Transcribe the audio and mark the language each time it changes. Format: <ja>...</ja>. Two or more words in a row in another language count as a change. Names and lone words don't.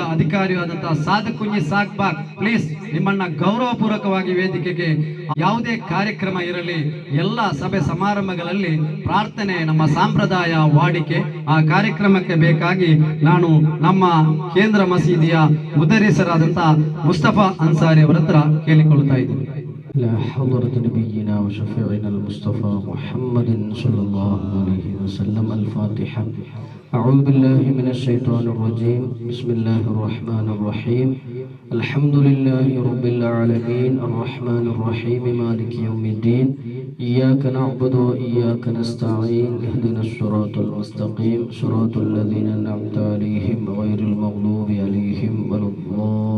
<kn>ಅಧಿಕಾರಿಯಾದಂತಹ ಸಾದಕ್ ಕುಂಜಿ ಸಾಕ್ಬಾಗ್, ಪ್ಲೀಸ್ ನಿಮ್ಮನ್ನ ಗೌರವಪೂರ್ವಕವಾಗಿ ವೇದಿಕೆಗೆ, ಯಾವುದೇ ಕಾರ್ಯಕ್ರಮ ಇರಲಿ ಎಲ್ಲ ಸಭೆ ಸಮಾರಂಭಗಳಲ್ಲಿ ಪ್ರಾರ್ಥನೆ ನಮ್ಮ ಸಂಪ್ರದಾಯ ವಾಡಿಕೆ. ಆ ಕಾರ್ಯಕ್ರಮಕ್ಕೆ ಬೇಕಾಗಿ ನಾನು ನಮ್ಮ ಕೇಂದ್ರ ಮಸೀದಿಯ ಮುದರಿಸರಾದಂತಹ ಮುಸ್ತಫಾ ಅನ್ಸಾರಿ ಅವರ ಹತ್ರ ಕೇಳಿಕೊಳ್ಳುತ್ತಾ ಇದ್ದೀನಿ.</kn> <ar>لا حضرة نبينا وشفيعنا المصطفى محمد صلى الله عليه وسلم. الفاتحة. أعوذ بالله من الشيطان الرجيم. بسم الله الرحمن الرحيم. الحمد لله رب العالمين الرحمن الرحيم مالك يوم الدين إياك نعبد وإياك نستعين اهدنا الصراط المستقيم صراط الذين أنعمت عليهم غير المغضوب عليهم ولا الضالين.</ar>